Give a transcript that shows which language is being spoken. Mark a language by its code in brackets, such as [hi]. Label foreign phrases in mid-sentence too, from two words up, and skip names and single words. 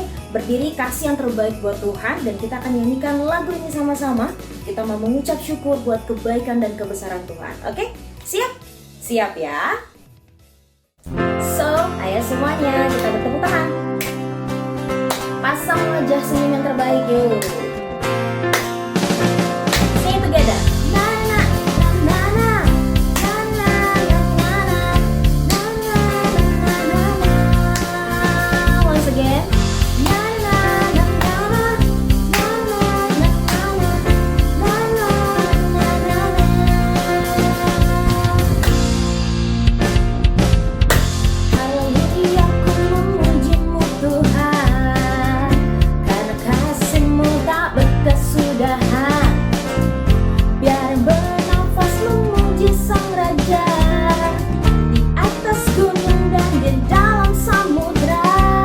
[id] Berdiri, kasih yang terbaik buat Tuhan. Dan kita akan nyanyikan lagu ini sama-sama. Kita mau mengucap syukur buat kebaikan dan kebesaran Tuhan. Oke? Siap? Siap ya? So, ayo semuanya kita bertepuk tangan. Pasang wajah senyum yang terbaik yuk. [en] Sing it together. Na na na na na. Na na na na na. Na na na na na. Once again. Na na na na na. Na na na na na. Na na na na na. [id] Haleluya, ku memuji-Mu Tuhan, karena kasih-Mu tak berkesudahan. Biar bernafas memuji Sang Raja, di atas gunung dan di dalam samudra.